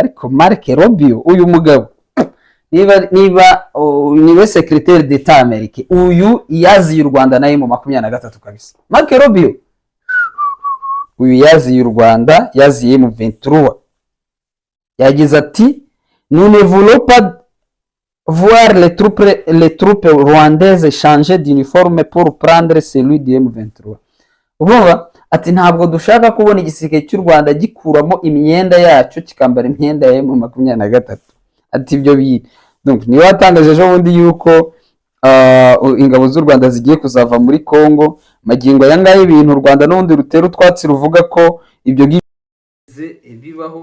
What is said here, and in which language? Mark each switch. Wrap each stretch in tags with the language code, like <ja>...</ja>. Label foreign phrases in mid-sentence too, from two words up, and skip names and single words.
<rw>Ariko Marc Rubio uyu mugabo niwe</rw> <fr>secrétaire d'État</fr> <rw>Amerique, uyu yaziye u Rwanda naye mu 23 kabisa.</rw> <fr>Marc Rubio</fr> <rw>uyu yaziye u Rwanda, yaziye mu 23, yagize ati</rw> <fr>nous ne voulons pas voir les troupes rwandaises changer d'uniforme pour prendre celui du M23.</fr> <rw>Urumva ati ntabwo dushaka kubona igisirikare cy'u Rwanda gikuramo imyenda yacyo kikambara imyenda ya M23. Ati ibyo donc niwe watangaje ejo bundi yuko ingabo z'u Rwanda zigiye kuzava muri Kongo. Magingo aya ngaya ibintu u Rwanda n'ubundi rutera utwatsi ruvuga ko ibyo bibaho.</rw>